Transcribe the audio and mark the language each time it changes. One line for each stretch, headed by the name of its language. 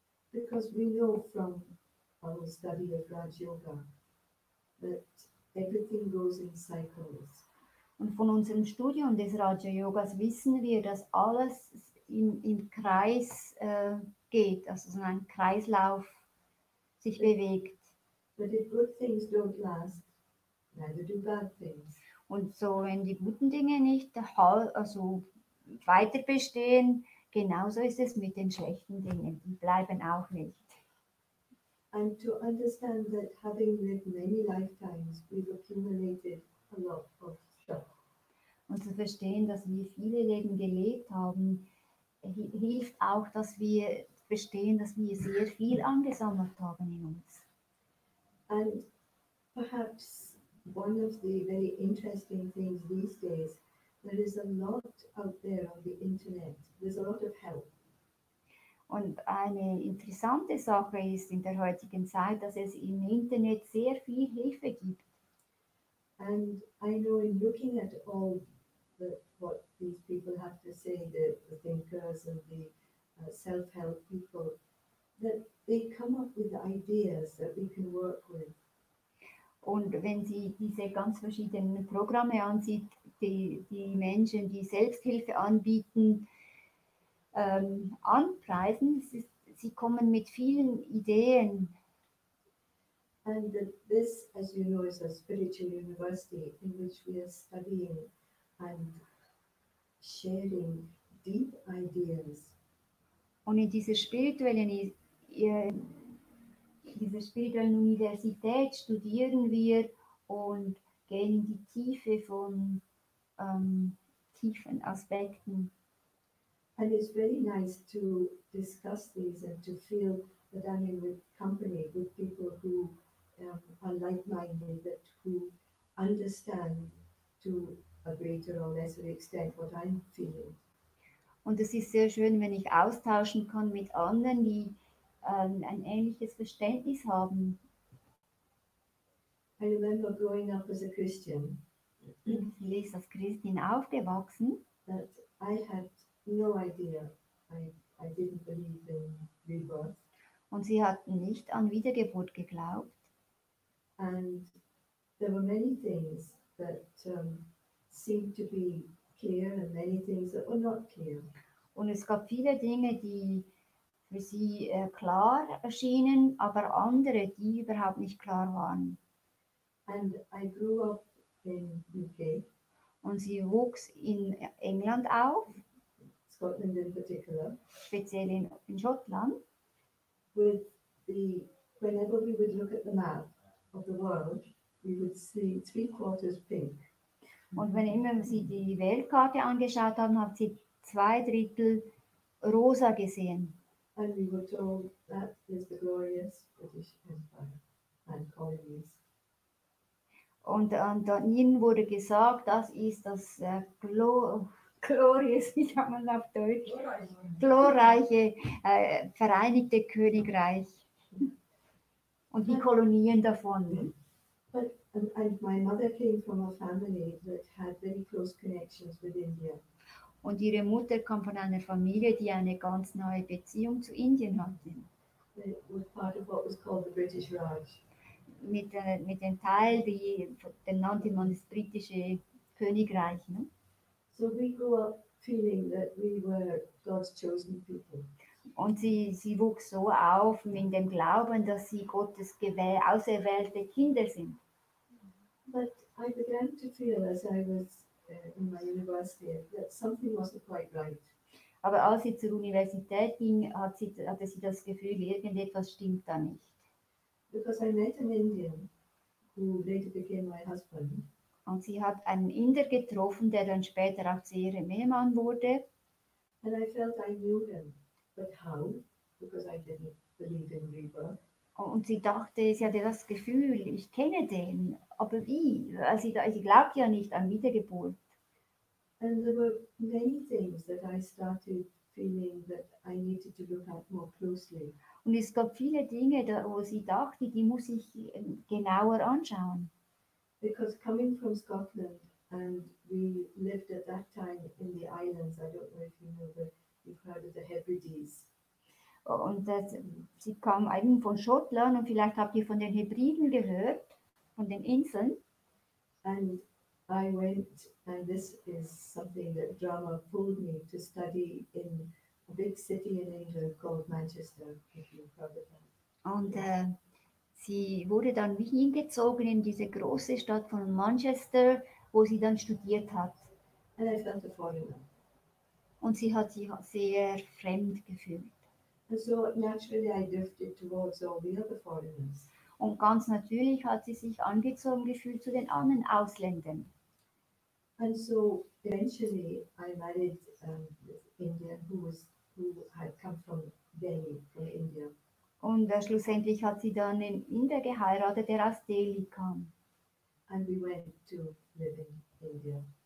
English: Because we know from our study of Raja-Yoga that everything goes in cycles.
German: Und von unserem Studium des Raja-Yogas wissen wir, dass alles im Kreis geht, also so ein Kreislauf sich bewegt.
English: But if good things don't last, neither do bad things.
German: Und so, wenn die guten Dinge nicht also weiter bestehen, genauso ist es mit den schlechten Dingen. Die bleiben auch nicht.
English: And to understand that having lived many lifetimes, we've accumulated a lot of stuff.
German: Und zu verstehen, dass wir viele Leben gelebt haben, hilft auch, dass wir verstehen, dass wir sehr viel angesammelt haben in uns.
English: And perhaps one of the very interesting things these days, there is a lot out there on the internet. There's a lot of help.
German: Und eine interessante Sache ist in der heutigen Zeit, dass es im Internet sehr viel Hilfe gibt.
English: And I know in looking at all what these people have to say, the thinkers and the self-help people, that they come up with ideas that we can work with.
German: Und wenn sie diese ganz verschiedenen Programme ansieht, die Menschen, die Selbsthilfe anbieten, anpreisen, sie kommen mit vielen Ideen.
English: And this, as you know, is a spiritual university in which we are studying and sharing deep ideas
German: Und in dieser spirituellen Universität studieren wir und gehen in die Tiefe von tiefen Aspekten.
English: And it's very nice to discuss these and to feel that I'm in with company with people who are like-minded, that who understand to a greater or lesser extent what I'm feeling.
German: Und es ist sehr schön, wenn ich austauschen kann mit anderen, die ein ähnliches Verständnis haben.
English: I remember growing up as a Christian,
German: Sie ist als Christin aufgewachsen
English: that I had no idea. I didn't believe in rebirth.
German: und sie hat nicht an Wiedergeburt geglaubt.
English: And there were many things that seemed to be clear and many things that were not clear.
German: Und es gab viele Dinge, die für sie klar erschienen, aber andere, die überhaupt nicht klar waren.
English: And I grew up in UK,
German: Und sie wuchs in England auf,
English: Scotland in particular,
German: speziell in Schottland.
English: with whenever we would look at the map of the world, we would see 3/4 pink.
German: Und wenn immer sie die Weltkarte angeschaut haben, hat sie 2/3 rosa gesehen.
English: And we were told that is the glorious British Empire and colonies.
German: Und ihnen wurde gesagt, das ist das glorious, wie sagt man auf Deutsch, glorreiche Vereinigte Königreich und die Kolonien davon.
English: But and my mother came from a family that had very close connections with India.
German: Und ihre Mutter kam von einer Familie, die eine ganz nahe Beziehung zu Indien hatte.
English: It was part of what was called the British Raj.
German: Mit dem Teil, den nannte man das britische Königreich. Ne?
English: So we grew up feeling that we were God's chosen people.
German: Und sie wuchs so auf in dem Glauben, dass sie Gottes auserwählte Kinder sind.
English: But I began to feel as I was in my university that something wasn't quite right.
German: Aber als sie zur Universität ging, hatte sie das Gefühl, irgendetwas stimmt da nicht.
English: Because I met an Indian who later became my husband.
German: Und sie hat einen Inder getroffen, der dann später auch zu ihrem Ehemann wurde.
English: And I felt I knew him. But how? Because I didn't believe in rebirth.
German: Und sie dachte, sie hatte das Gefühl, ich kenne den, aber wie? Sie glaubt ja nicht an Wiedergeburt.
English: And there were many things that I started feeling that I needed to look at more closely.
German: Und es gab viele Dinge, wo sie dachte, die muss ich genauer anschauen.
English: Because coming from Scotland, and we lived at that time in the islands, I don't know if you know, but you've heard of the Hebrides.
German: Und sie kam eben von Schottland und vielleicht habt ihr von den Hebriden gehört, von den Inseln.
English: And I went, and this is something that Brahma pulled me to study in a big city in England called Manchester, if you've heard of that.
German: Und sie wurde dann wie hingezogen in diese große Stadt von Manchester, wo sie dann studiert hat.
English: And I felt a foreigner.
German: Und sie hat sich sehr fremd gefühlt.
English: And so naturally I drifted towards all the other foreigners.
German: Und ganz natürlich hat sie sich angezogen gefühlt zu den anderen Ausländern.
English: And so eventually I married this Indian who had come from Delhi, from India.
German: Und schlussendlich hat sie dann einen Inder geheiratet, der aus Delhi kam.
English: And we went to live in India.